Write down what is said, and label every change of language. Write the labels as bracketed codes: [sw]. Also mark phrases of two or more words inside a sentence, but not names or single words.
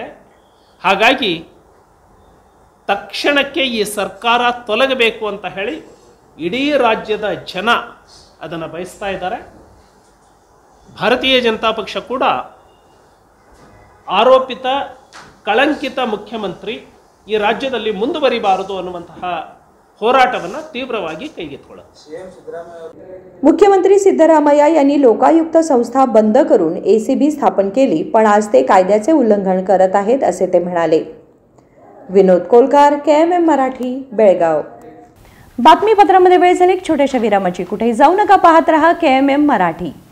[kn] ಹಾಗಾಗಿ ತಕ್ಷಣಕ್ಕೆ ಈ ಸರ್ಕಾರ ತೊಲಗಬೇಕು ಅಂತ ಹೇಳಿ ಇಡೀ ರಾಜ್ಯದ ಜನ ಅದನ್ನು ಬಯಸ್ತಾ ಇದ್ದಾರೆ. ಭಾರತೀಯ ಜನತಾ ಪಕ್ಷ ಕೂಡ ಆರೋಪಿತ ಕಳಂಕಿತ ಮುಖ್ಯಮಂತ್ರಿ ಈ ರಾಜ್ಯದಲ್ಲಿ ಮುಂದುವರಿಬಾರದು ಅನ್ನುವಂತಹ होराटವನ್ನು तीव्रವಾಗಿ ಕೈಗೆತ್ತಿಕೊಳ್ಳುತ್ತೆ. [mr] मुख्यमंत्री सिद्धरामय्या यांनी लोकायुक्त संस्था बंद करून ACB स्थापन केली, पण आज ते कायद्याचे उल्लंघन करत आहेत असे ते म्हणाले. विनोद कोलकार, KMM मराठी, बेळगाव. बातमीपत्रामध्ये वेळ झाली छोट्याशा विरामाची. कुठेही जाऊ नका, पाहत रहा KMM मराठी.